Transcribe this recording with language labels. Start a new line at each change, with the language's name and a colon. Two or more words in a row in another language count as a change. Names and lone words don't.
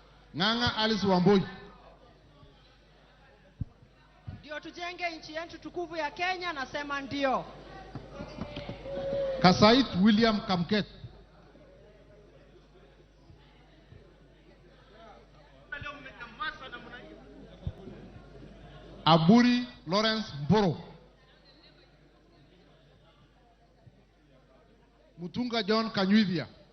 Swahili: Ng'ang'a Alice Wamboi. Ndio tujenge nchi yetu tukufu ya Kenya, nasema ndio. Kasait William Kamket. Aburi Lawrence Mboro. Mutunga John Kanyuithia.